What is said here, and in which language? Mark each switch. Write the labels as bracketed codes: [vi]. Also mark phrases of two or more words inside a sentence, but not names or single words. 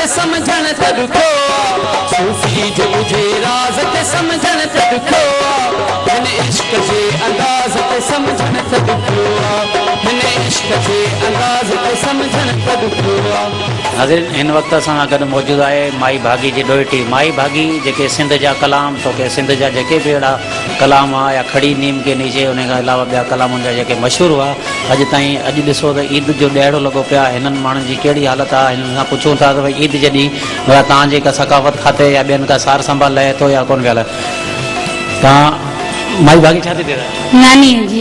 [sd] समझण त ॾुखो सूफ़ी जे ॿुझे राज़ खे समझण त ॾुखो हिन इश्क जे अंदाज़ खे समझण त ॾुखो हिन इश्क जे अंदाज़ खे समझण त ॾुखो। हाज़िर हिन वक़्तु असां सां गॾु मौजूदु आहे माई भागी जी ॾोहिटी माई भागी जेके सिंध जा कलाम तोखे सिंध जा जेके बि अहिड़ा कलाम हुआ या खड़ी नीम के नीचे उन खां अलावा ॿिया कलामनि जा जेके मशहूरु हुआ अॼु ताईं अॼु ॾिसो त ईद जो ॾियारो लॻो पिया हिननि माण्हुनि जी कहिड़ी हालत आहे हिननि खां पुछूं था त भई ईद जे ॾींहुं भला तव्हांजे का सकाफ़त खाते या ॿियनि का सार संभाल लहे थो या कोन वियल तव्हां माई भागी छा थी थिए नानी जी